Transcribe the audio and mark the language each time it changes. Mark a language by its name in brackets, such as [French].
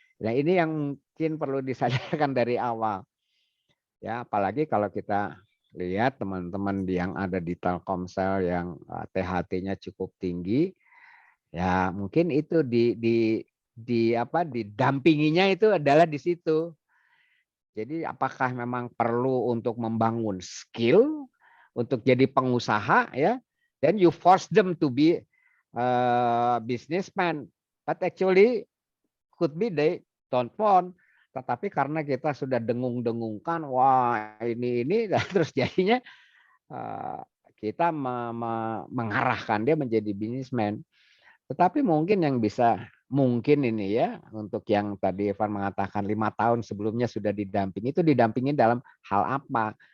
[Indonesian] Nah, ini yang mungkin perlu disadarkan dari awal. Ya, apalagi kalau kita lihat teman-teman yang ada di Telkomsel yang THT-nya cukup tinggi, ya mungkin itu didampinginya itu adalah di situ. Jadi apakah memang perlu untuk membangun skill untuk jadi pengusaha ya? [English] Then you force them to be businessman, but actually could be they don't want. [Indonesian] Tetapi karena kita sudah dengung-dengungkan, wah ini terus jadinya kita mengarahkan dia menjadi businessman. Tetapi mungkin yang bisa mungkin ini ya untuk yang tadi Evan mengatakan 5 tahun sebelumnya sudah didampingi, itu didampingi dalam hal apa?